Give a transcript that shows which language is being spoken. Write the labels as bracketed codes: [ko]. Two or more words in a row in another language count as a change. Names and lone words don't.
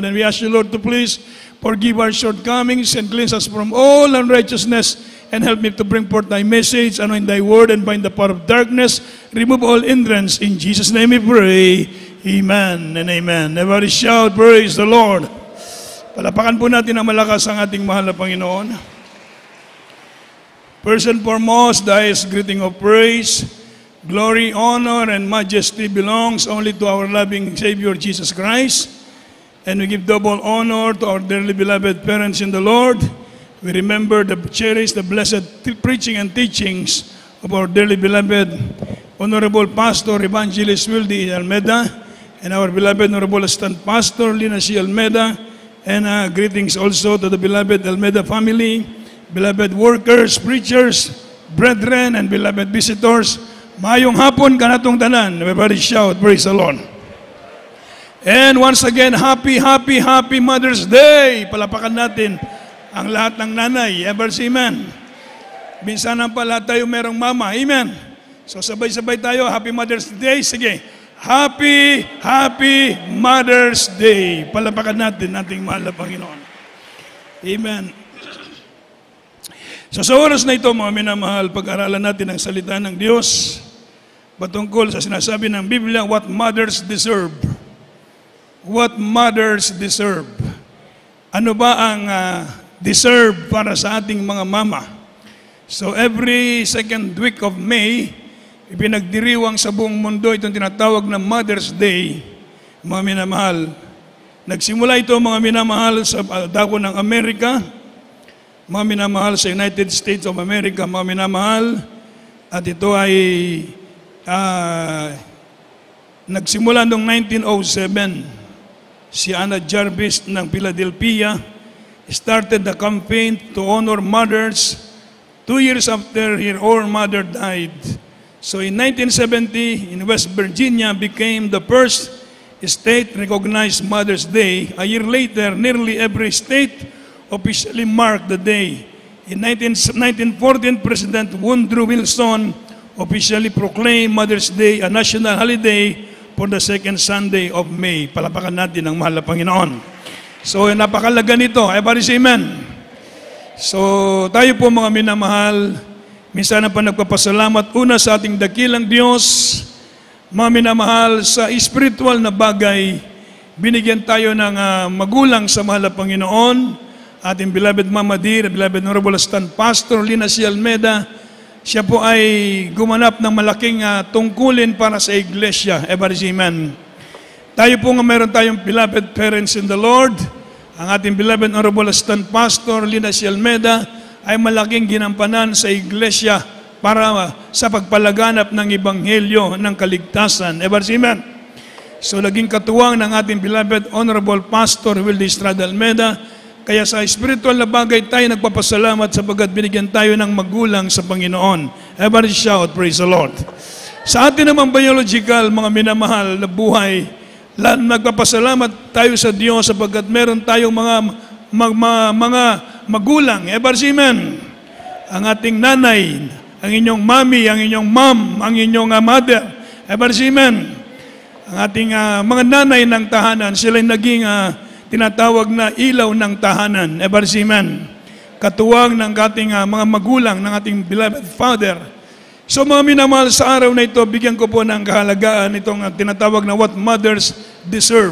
[en] And we ask you, Lord, to please forgive our shortcomings and cleanse us from all unrighteousness, and help me to bring forth thy message, anoint thy word, and bind the power of darkness. Remove all hindrance. In Jesus' name we pray. Amen and amen. Everybody shout, praise the Lord. [tl] Palapakan po natin ang malakas ang ating mahal na Panginoon. [en] First and foremost, the highest greeting of praise, glory, honor, and majesty belongs only to our loving Savior Jesus Christ. And we give double honor to our dearly beloved parents in the Lord. We remember the cherish the blessed preaching and teachings of our dearly beloved Honorable Pastor Evangelist Willie Almeida, and our beloved Honorable Assistant Pastor Lina C. Almeida, and greetings also to the beloved Almeida family, beloved workers, preachers, brethren, and beloved visitors. [ceb] Mayong hapon kanatong tanan. [en] Everybody shout, praise the Lord. And once again, happy Mother's Day. [tl] Palapakan natin ang lahat ng nanay. [en] Ever say amen? [tl] Minsan pa lahat tayo merong mama. Amen. So sabay-sabay tayo. [en] Happy Mother's Day. [tl] Sige. [en] Happy Mother's Day. [tl] Palapakan natin ating mahal na Panginoon. [en] Amen. [tl] So sa oras na ito, mga minamahal, pag-aralan natin ang salita ng Diyos patungkol sa sinasabi ng Biblia, [en] what mothers deserve. What mothers deserve. [tl] Ano ba ang deserve para sa ating mga mama? [en] So every second week of May, [tl] ipinagdiriwang sa buong mundo itong tinatawag na Mother's Day, mga minamahal. Nagsimula ito, mga minamahal, sa dako ng Amerika, mga minamahal, sa United States of America, mga minamahal, at ito ay nagsimula noong 1907. [en] Si Anna Jarvis ng Philadelphia started the campaign to honor mothers 2 years after her own mother died. So in 1970, in West Virginia, became the first state-recognized Mother's Day. A year later, nearly every state officially marked the day. In 1914, President Woodrow Wilson officially proclaimed Mother's Day a national holiday for the second Sunday of May. [tl] Palapakan natin ang mahal na Panginoon. So, napakalaga nito. [en] Everybody say amen. So, [tl] tayo po mga minamahal, minsan na pa nagpapasalamat una sa ating dakilang Diyos, mga minamahal, sa spiritual na bagay, binigyan tayo ng magulang sa mahal na Panginoon, ating [en] beloved Mama Dear, beloved Honorable Assistant Pastor Lina C. [tl] Almeida. Siya po ay gumanap ng malaking tungkulin para sa iglesia. [en] Everybody say amen. [tl] Tayo po nga meron tayong [en] beloved parents in the Lord. [tl] Ang ating [en] beloved Honorable Assistant Pastor Lina C. [tl] Almeida ay malaking ginampanan sa iglesia para sa pagpalaganap ng ebanghelyo ng kaligtasan. [en] Everybody say amen. [tl] So naging katuwang ng ating [en] beloved Honorable Pastor Willie Estrada Almeida. [tl] Kaya sa spiritual na bagay tayo nagpapasalamat sapagkat binigyan tayo ng magulang sa Panginoon. [en] Everybody shout, praise the Lord. [tl] Sa atin naman biological, mga minamahal na buhay, nagpapasalamat tayo sa Diyos sapagkat meron tayong mga magulang. [en] Everybody say amen. [tl] Ang ating nanay, ang inyong mami, ang inyong mom, ang inyong mother. [en] Everybody say amen. [tl] Ang ating mga nanay ng tahanan, sila'y naging tinatawag na ilaw ng tahanan. [en] Everybody say amen. [tl] Katuwang ng ating mga magulang, ng ating [en] beloved Father. [tl] So mga minamahal, sa araw na ito, bigyan ko po ng kahalagaan itong tinatawag na [en] what mothers deserve.